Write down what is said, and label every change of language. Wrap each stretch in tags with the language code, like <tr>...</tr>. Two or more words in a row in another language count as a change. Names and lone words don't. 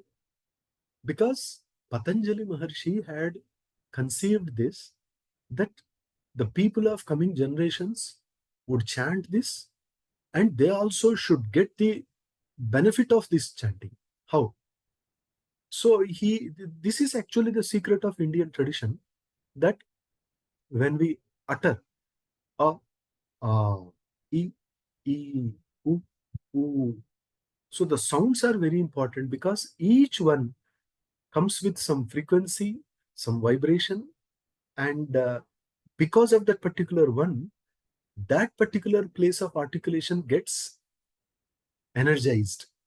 <en>Because Patanjali Maharshi had conceived this, that the people of coming generations would chant this and they also should get the benefit of this chanting. How? So this is actually the secret of Indian tradition, that when we utter a, e, e, u, u, so the sounds are very important because each one comes with some frequency, some vibration, and because of that particular one, that particular place of articulation gets energized.</en>